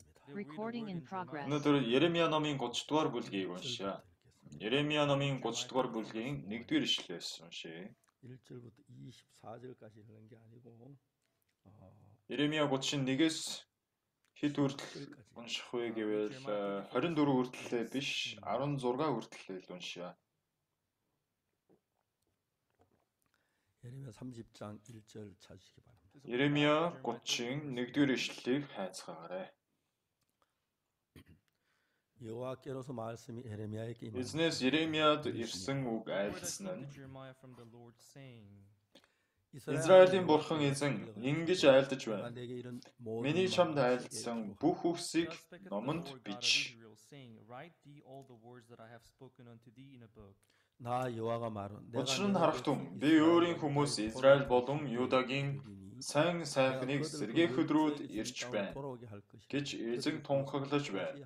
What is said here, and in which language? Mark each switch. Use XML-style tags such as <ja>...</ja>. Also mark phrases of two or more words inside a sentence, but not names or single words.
<en>Recording in progress.</en> <mn>오늘은 예레미야 ном인 30두гаар бүлгийг уншия. 예레미야 ном인 30두гаар бүлгийн 1-р ишлэлээс уншия.</mn> <ko>1절부터 24절까지 읽는 게 아니고</ko> <mn>예레미야 31-ээс хэд хүртэл унших вэ гэвэл 24 хүртэл биш 16 хүртэл уншия.</mn> <ko>예레미야 30장 1절 찾으시기 바랍니다.</ko> <mn>예레미야 30-ийн 1-р ишлэлийг хайцгаагаарай.</mn> <ko>여호와께로서 말씀이 예레미야에게</ko> <mn>Эзнээс Еремияд ирсэн үг айлдсан нь Израилийн бурхан эзэн ингэж айлдаж байна. Миний чамд айлдсан бүх үгсийг номонд бич. Учир нь харагтун би өөрийн хүмүүс Израиль болон Юдагийн сайн сайхныг сэргээх өдрүүд ирж байна гэж эзэн тунхаглаж байна.</mn>